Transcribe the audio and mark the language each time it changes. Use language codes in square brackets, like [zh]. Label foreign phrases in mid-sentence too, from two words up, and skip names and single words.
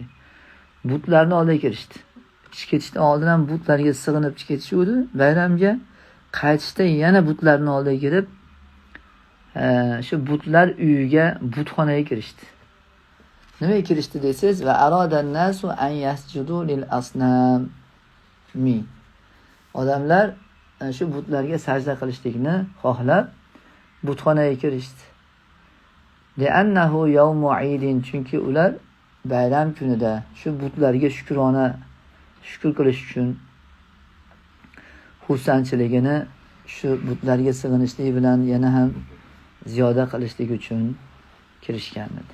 [uz] Butlarni oldiga kirishdi. Ketishdan oldin ham butlarga sig'inib ketishuvdi. Bayramga qaytishda yana butlarning oldiga kirib, shu butlar uyiga, butxonaga kirishdi. Nimaga kirishdi desangiz, [ar] وأراد الناس أن يسجدوا للأصنام. [uz] Odamlar shu butlarga sajda qilishlikni xohlab butxonaga kirishdi. [ar] لأنه يوم عيد, [uz] chunki ular bayram kunida shu butlarga shukr qilish uchun xursandchiligini shu butlarga sig'inishlik bilan yana ham ziyoda qilishlik uchun kirishgan edi.